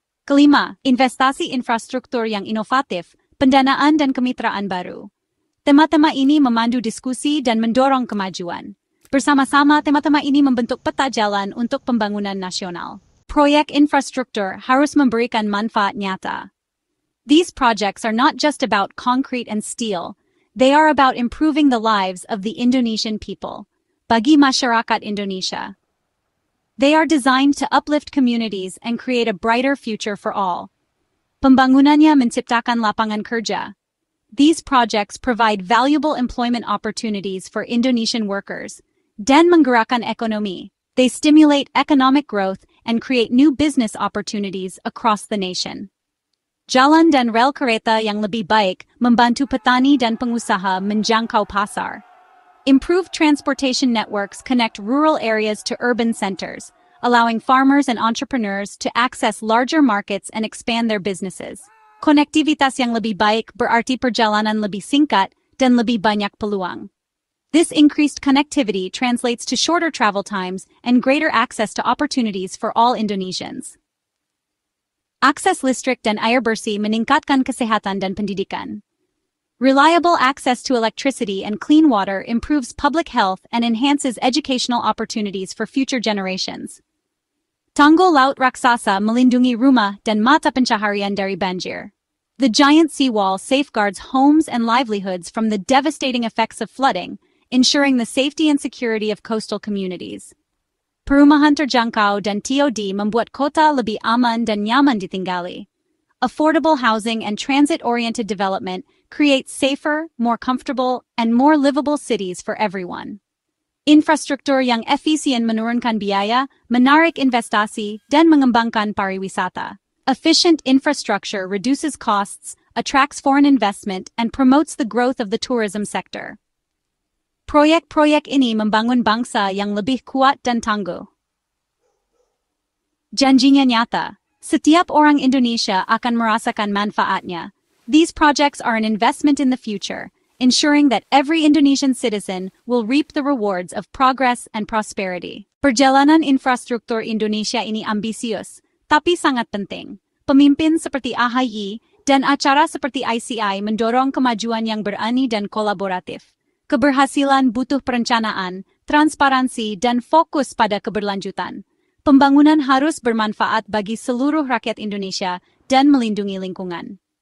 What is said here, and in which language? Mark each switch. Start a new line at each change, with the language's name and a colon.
Indonesian: Kelima, investasi infrastruktur yang inovatif, pendanaan dan kemitraan baru. Tema-tema ini memandu diskusi dan mendorong kemajuan. Bersama-sama, tema-tema ini membentuk peta jalan untuk pembangunan nasional. Proyek infrastruktur harus memberikan manfaat nyata.
English: These projects are not just about concrete and steel, they are about improving the lives of the Indonesian people.
Indonesian: Bagi masyarakat Indonesia.
English: They are designed to uplift communities and create a brighter future for all.
Indonesian: Pembangunannya menciptakan lapangan kerja.
English: These projects provide valuable employment opportunities for Indonesian workers,
Indonesian: dan menggerakkan ekonomi.
English: They stimulate economic growth and create new business opportunities across the nation.
Indonesian: Jalan dan rel kereta yang lebih baik membantu petani dan pengusaha menjangkau pasar.
English: Improved transportation networks connect rural areas to urban centers, allowing farmers and entrepreneurs to access larger markets and expand their businesses.
Indonesian: Konektivitas yang lebih baik berarti perjalanan lebih singkat dan lebih banyak peluang.
English: This increased connectivity translates to shorter travel times and greater access to opportunities for all Indonesians.
Indonesian: Akses listrik dan air bersih meningkatkan kesehatan dan pendidikan.
English: Reliable access to electricity and clean water improves public health and enhances educational opportunities for future generations.
Indonesian: Tanggul Laut Raksasa melindungi rumah dan mata pencaharian dari banjir.
English: The giant seawall safeguards homes and livelihoods from the devastating effects of flooding, ensuring the safety and security of coastal communities.
Indonesian: Perumahan terjangkau dan TOD membuat kota lebih aman dan nyaman ditinggali.
English: Affordable housing and transit-oriented development create safer, more comfortable, and more livable cities for everyone.
Indonesian: Infrastruktur yang efisien menurunkan biaya, menarik investasi, dan mengembangkan pariwisata.
English: Efficient infrastructure reduces costs, attracts foreign investment, and promotes the growth of the tourism sector.
Indonesian: Proyek-proyek ini membangun bangsa yang lebih kuat dan tangguh. Janjinya nyata. Setiap orang Indonesia akan merasakan manfaatnya.
English: These projects are an investment in the future, ensuring that every Indonesian citizen will reap the rewards of progress and prosperity.
Indonesian: Perjalanan infrastruktur Indonesia ini ambisius, tapi sangat penting. Pemimpin seperti AHY dan acara seperti ICI mendorong kemajuan yang berani dan kolaboratif. Keberhasilan butuh perencanaan, transparansi, dan fokus pada keberlanjutan. Pembangunan harus bermanfaat bagi seluruh rakyat Indonesia dan melindungi lingkungan.